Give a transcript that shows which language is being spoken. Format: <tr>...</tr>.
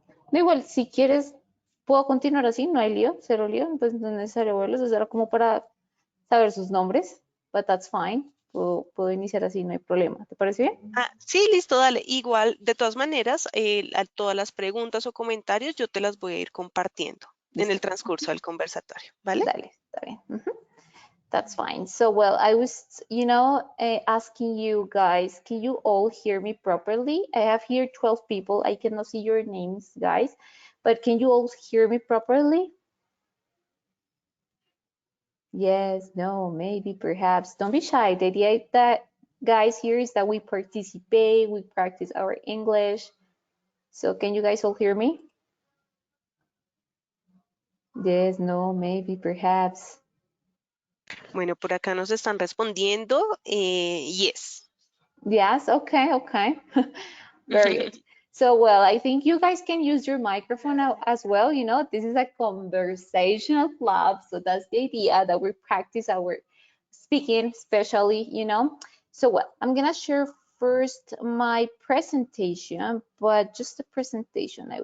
<es>No, igual, si quieres, puedo continuar así, no hay lío, cero lío, pues no es necesario verlos, o sea, era como para saber sus nombres,</es> <en>but that's fine.</en> <es>Puedo iniciar así, no hay problema. ¿Te parece bien? Ah, sí, listo, dale. Igual, de todas maneras, todas las preguntas o comentarios yo te las voy a ir compartiendo en el Listo. transcurso del conversatorio, ¿vale? Dale, está bien.</es> <en>That's fine. So, well, I was, asking you guys, can you all hear me properly? I have here 12 people. I cannot see your names, guys, but can you all hear me properly? Yes, no, maybe, perhaps. Don't be shy. The idea that, guys, here is that we participate, we practice our English. So, can you guys all hear me? Yes, no, maybe, perhaps.</en> <es>Bueno, por acá nos están respondiendo.</es> <en>Yes. Yes, okay, okay. Very good. So, well, I think you guys can use your microphone as well. You know, this is a conversational club, so that's the idea that we practice our speaking, especially, you know. So, well, I'm gonna share first my presentation, but just the presentation.</en>